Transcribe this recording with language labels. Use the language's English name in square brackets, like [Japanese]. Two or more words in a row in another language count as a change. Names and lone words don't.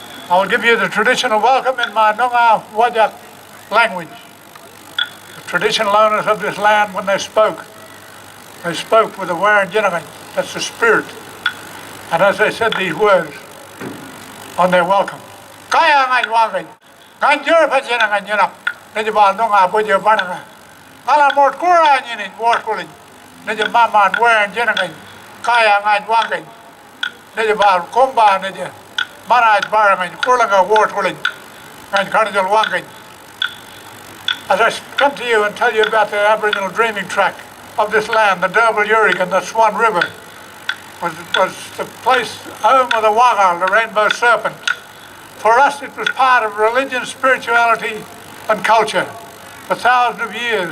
[English] I will give you the traditional welcome in my Noongar Whadjuk language. The traditional owners of this land, when they spoke with the Warranjinnagan, that's the spirit. And as they said these words on their welcome, [Nyungar] Kaya ngai wangai, ngai jurpachina ngai nyinak, nijabal Noongar Bujo Bananga, Kala Mort Kura Nini, Warkulin, Nijabaman Warranjinnagan, Kaya ngai wangai, Nijabal Kumba Nija. Maraj Barangan, Kurlanga Wartwilling, [English] and Carnival Wangang. As I come to you and tell you about the Aboriginal dreaming track of this land, the Derbil Yurig and the Swan River was the place home of the Wagal, the rainbow serpent. For us it was part of religion, spirituality and culture for thousands of years.